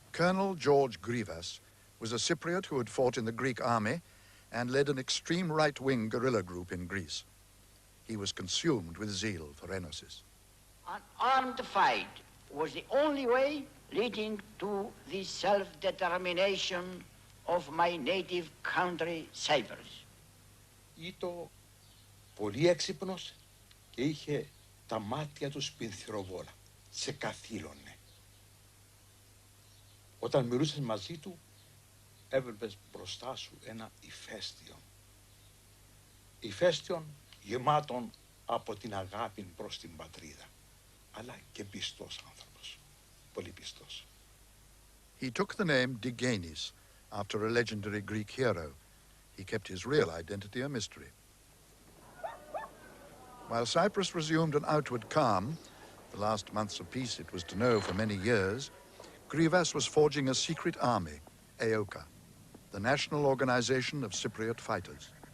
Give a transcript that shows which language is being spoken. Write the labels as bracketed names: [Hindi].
[English] Colonel George Grivas was a Cypriot who had fought in the Greek army and led an extreme right-wing guerrilla group in Greece. He was consumed with zeal for Enosis. An armed fight was the only way leading to the self-determination of my native country, Cyprus. [Greek] Ήταν πολύ έξυπνος και είχε τα μάτια του σπινθυροβόλα. Σε καθήλωνε. Όταν μιλούσες μαζί του, έβλεπες μπροστά σου ένα ηφαίστειο. Ηφαίστειον γεμάτον από την αγάπη προς την πατρίδα, αλλά και πιστός άνθρωπος, πολύ πιστός. [English] He took the name Digenis after a legendary Greek hero. He kept his real identity a mystery. While Cyprus resumed an outward calm, the last months of peace it was to know for many years, Grivas was forging a secret army, AOKA, the national organization of Cypriot fighters.